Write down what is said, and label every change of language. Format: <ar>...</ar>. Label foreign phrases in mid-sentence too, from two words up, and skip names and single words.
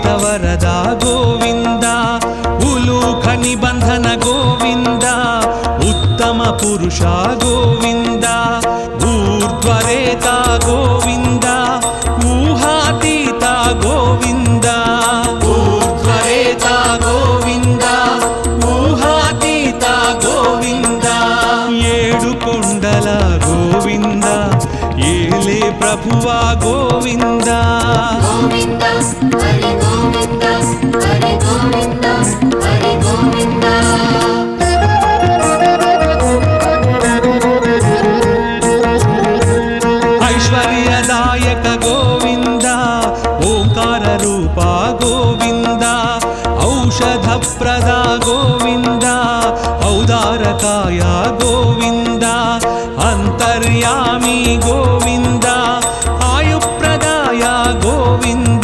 <sa>वरदा गोविन्द उलूख निबन्धन गोविन्द उत्तम पुरुष गोविन्द ऊर्ध्वरेता गोविन्द ऊहातीत गोविन्द ऊर्ध्वरेता गोविन्द ऊहातीत गोविन्द</sa> <te>ఏడు కొండల గోవింద ఏలే ప్రభువా గోవింద</te> <sa>गोविन्द हरि गोविन्द हरि गोविन्द हरि गोविन्द ऐश्वर्यदायक गोविन्द ओंकार रूपा गोविन्द औषधप्रदा गोविन्द औदारकाय गोविन्द अन्तर्यामी गोविन्द आयुप्रदाय गोविन्द</sa>